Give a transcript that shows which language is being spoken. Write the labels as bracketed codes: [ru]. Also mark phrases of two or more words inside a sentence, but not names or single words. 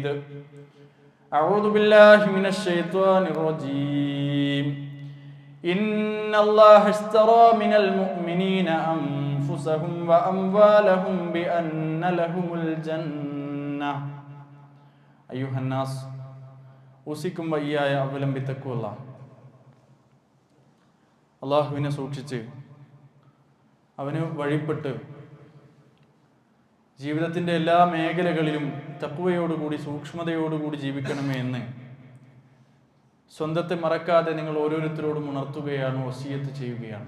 [ar] أعوذ بالله من الشيطان الرجيم. إن الله اشترى من المؤمنين أنفسهم وأموالهم بأن لهم الجنة. أيها الناس أوصيكم وإياي أولا بتقوى الله. [ml] അള്ളാഹുവിനെ സൂക്ഷിച്ച് അവന് വഴിപ്പെട്ട് ജീവിതത്തിൻ്റെ എല്ലാ മേഖലകളിലും തഖ്വയോടുകൂടി സൂക്ഷ്മതയോടുകൂടി ജീവിക്കണമേ എന്ന് സ്വന്തത്തെ മറക്കാതെ നിങ്ങൾ ഓരോരുത്തരോടും ഉണർത്തുകയാണ്, വസിയത്ത് ചെയ്യുകയാണ്.